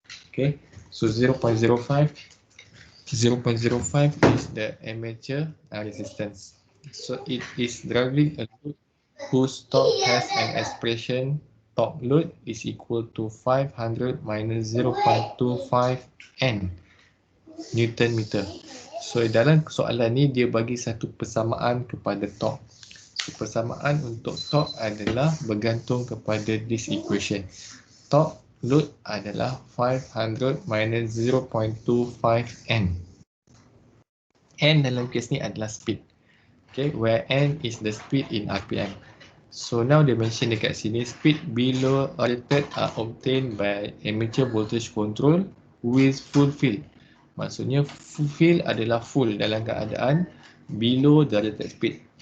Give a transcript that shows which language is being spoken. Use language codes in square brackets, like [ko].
[en] Okay, so 0.05 is the armature resistance. So it is driving a load whose torque has an expression torque load is equal to 500 minus 0.25 N Newton meter. [ms] So dalam soalan ni dia bagi satu persamaan kepada torque. So persamaan untuk torque adalah bergantung kepada [en] this equation. [ms] Torque load adalah 500 minus 0.25 N. N dalam kes ni adalah speed. [en] Okay, where N is the speed in RPM. So now they mention [ms] dekat sini, [en] speed below rated are obtained by armature voltage control with full field. [ms] Maksudnya full field adalah full dalam keadaan [en] below the rated speed.